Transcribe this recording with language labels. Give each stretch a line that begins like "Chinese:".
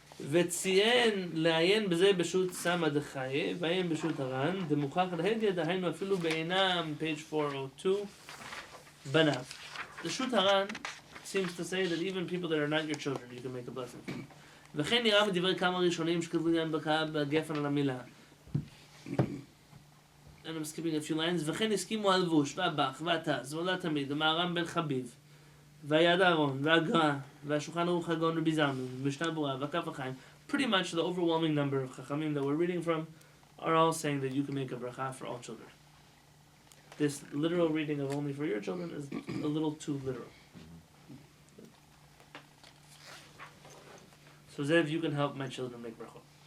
Hebrew: וציין לעיין בזה בשו"ת סמא דחיי, ועיין בשו"ת הר"ן, דמוכח להגה, דהיינו אפילו בעינם,
English: page 402,
Hebrew: בניו.
English: The Shut Haran seems to say that even people that are not your children, you can make a blessing for.
Hebrew: וכן נראה מדברי כמה ראשונים שכתבו עניין ברכה בגפן על המילה.
English: And I'm skipping a few lines.
Hebrew: וכן הסכימו הלבוש, והבח, והתז, ועולה תמיד, המהר"ם בן חביב, והיד אהרון, והגר"א, והשולחן ערוך הגאון רבי זלמן, ומשנה ברורה, והכף החיים.
English: Pretty much the overwhelming number of chachamim that we're reading from are all saying that you can make a bracha for all children. This literal reading of only for your children is a little too literal. So Zev, you can help my children make bracha.